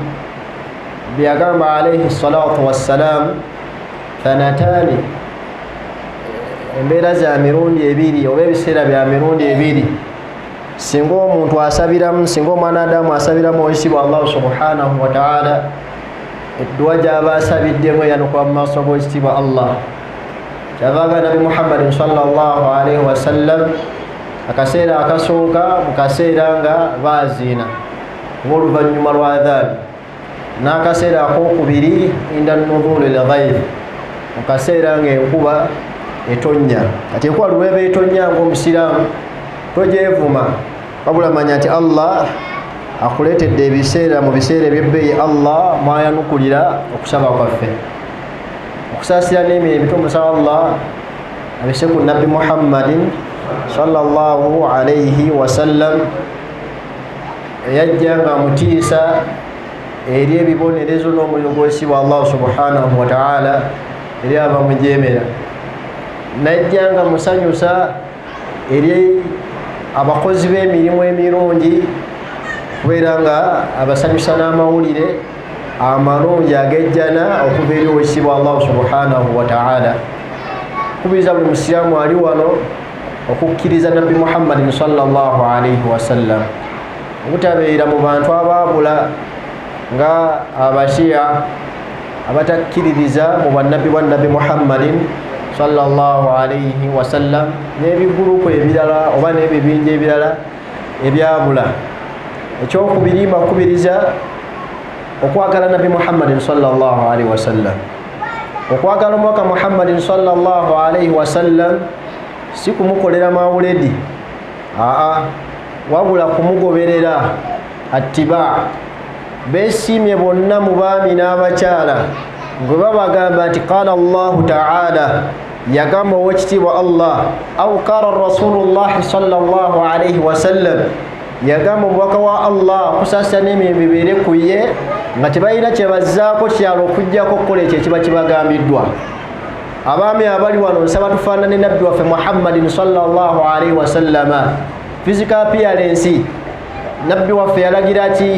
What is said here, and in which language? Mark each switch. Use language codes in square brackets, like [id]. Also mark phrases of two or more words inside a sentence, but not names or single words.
[lg] Byagamba [ar] عليه الصلاة والسلام ثنتان, [lg] embeera za mirundi ebiri oba ebiseera bya mirundi ebiri. Singa omuntu asabiramu, singa omwana Adamu asabiramu owekitiibwa [ar] الله سبحانه وتعالى, [lg] edduwa gy'aba asabiddemu eyanukuba mu maaso g'owekitiibwa Allah. Kyavaaga Nabi [ar] محمد صلى الله عليه وسلم [lg] akaseera akasooka mu kaseera nga baaziina oba oluvannyuma lwa adhaabi, n'akaseera akokubiri [ar] عند نزول الغيث, [lg] mu kaseera ng'enkuba etonnya. Kati enkuba lweba etonnya ng'omusiraamu togyevuma, wabula manya nti Allah akuleetedde ebiseera mu biseera ebyebbeeyi Allah mwayanukulira okusaba kwaffe, okusaasira n'emirimu tumusaba Allah abise ku Nabbi [ar] محمد صلى الله عليه وسلم, [lg] eyajja nga mutiisa eri ebibonerezo n'omuliro gw'ekitiibwa [ar] الله سبحانه وتعالى [lg] eri abamujeemera, najja nga musanyusa eri abakozi b'emirimu emirungi, kubeera nga abasanyusa n'amawulire amalungi agejjana okuva eri owekitiibwa [ar] الله سبحانه وتعالى. [lg] Kubiriza buli musiraamu ali wano okukkiriza Nabbi [ar] محمد صلى الله عليه وسلم, [lg] obutabeera mu bantu abaabula nga abashiya abatakkiririza mu bannabbi bwa Nabbi [ar] محمد صلى الله عليه وسلم, [lg] n'ebigurupu ebirala oba n'ebibinja ebirala ebyabula. Ekyokubiri mbakubiriza okwagala Nabbi [ar] محمد صلى الله عليه وسلم. [lg] Okwagala omwaka [ar] محمد صلى الله عليه وسلم [lg] si kumukolera mawuledi, wabula kumugoberera attiba. Beesiimye bonna mu baami n'abakyala gwe babagamba nti [ar] قال الله تعالى [lg] yagamba owekitiibwa Allah [ar] أو قال رسول الله صلى الله عليه وسلم [lg] yagamba omubaka wa Allah kusasa n'emirembe bibeere ku ye nga tebalina kye bazzaako kyalo okujjako okukola ekyo ekiba kibagambiddwa. Abaami abali wano nsaba tufaanane nabbi waffe [ar] محمد صلى الله عليه وسلم. [en] Physical appearance [lg] nabbi waffe yalagira ki?